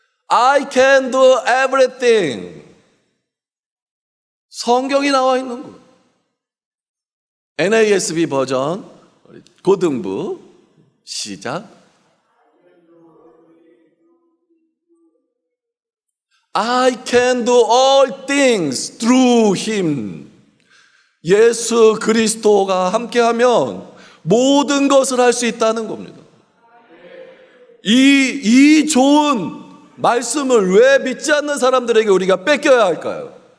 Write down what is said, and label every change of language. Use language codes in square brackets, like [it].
[en] I can do everything. [ko] 성경이 나와 있는 거예요. NASB 버전 고등부 시작. [en] I can do all things through him. [ko] 예수 그리스도가 함께하면 모든 것을 할 수 있다는 겁니다. 이 좋은 말씀을 왜 믿지 않는 사람들에게 우리가 뺏겨야 할까요?